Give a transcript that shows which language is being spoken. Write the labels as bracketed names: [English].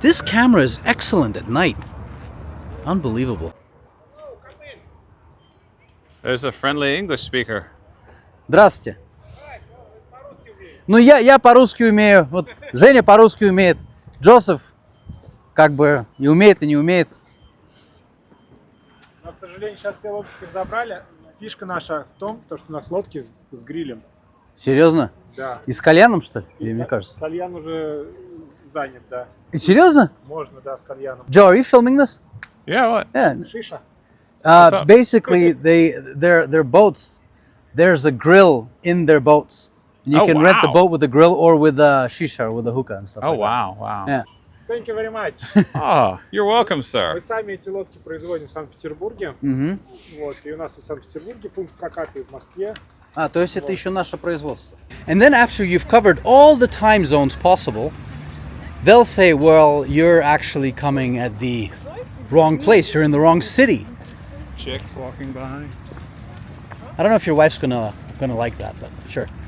[English] This camera is excellent at night. Unbelievable. There's a friendly English speaker. [Russian] Здравствуйте. Ну, я по-русски умею, вот Женя по-русски умеет, Джозеф как бы и умеет, и не умеет. Но, к сожалению, сейчас все лодки забрали. Фишка наша в том, что у нас лодки с грилем. Серьезно? Да. И с кальяном, что ли? Или, мне кажется? Кальян уже занят, да. Серьезно? Можно, да, с кальяном. [English] Joe, are you filming this? Yeah, what? Yeah. [Russian] Шиша. [English] Basically, their boats, there's a grill in their boats. You can rent the boat with a grill or with a shisha or with a hookah and stuff like that. Wow. Yeah. Thank you very much. Oh, you're welcome, sir. [Russian] Мы сами эти лодки производим в Санкт-Петербурге. Вот, и у нас и в Санкт-Петербурге пункт проката, и в Москве. То есть это еще наше производство. [English] And then after you've covered all the time zones possible, they'll say, well, you're actually coming at the wrong place. You're in the wrong city. Chicks walking by. I don't know if your wife's gonna like that, but sure.